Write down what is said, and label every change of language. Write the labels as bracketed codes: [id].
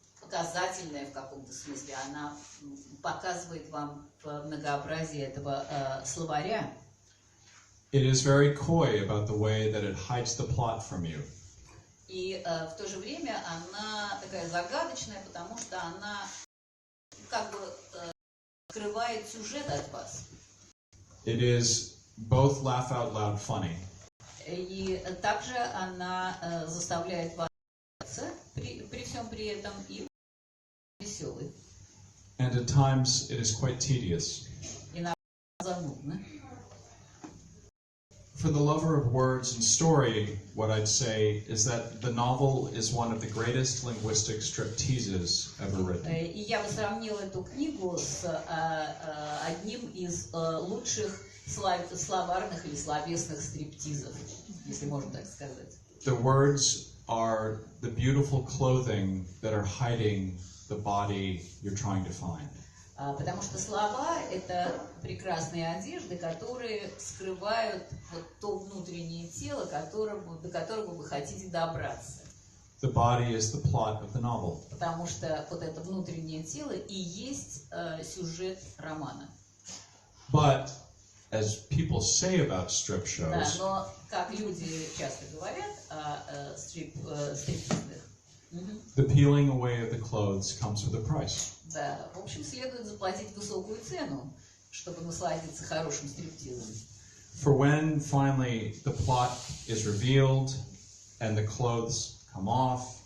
[ru] показательная в каком-то смысле. Она показывает вам многообразие этого словаря. [en] It is very coy about the way that it hides the plot from you. [ru] И в то же время она такая загадочная, потому что она как бы скрывает сюжет от вас. [en] It is both laugh out loud funny. [ru] И также она заставляет вас при всем при этом и веселый. [en] And at times it is quite tedious. [ru] Иногда занудно. [en] For the lover of words and story, what I'd say is that the novel is one of the greatest linguistic stripteases ever written. [ru] И я бы сравнила эту книгу с одним из лучших словарных или словесных стриптизов, если можно так сказать. [en] The words are the beautiful clothing that are hiding the body you're trying to find. [ru] Потому что слова — это прекрасные одежды, которые скрывают вот то внутреннее тело, до которого вы хотите добраться. [en] The body is the plot of the novel. [ru] Потому что вот это внутреннее тело и есть сюжет романа. [en] But as people say about strip [ru] Да, [en] shows, [ru] но как люди часто говорят о стриптизах, [en] the peeling away of the clothes comes with a price. [ru] да, в общем, следует заплатить высокую цену, чтобы насладиться хорошим стриптизом. [en] For when finally the plot is revealed and the clothes come off,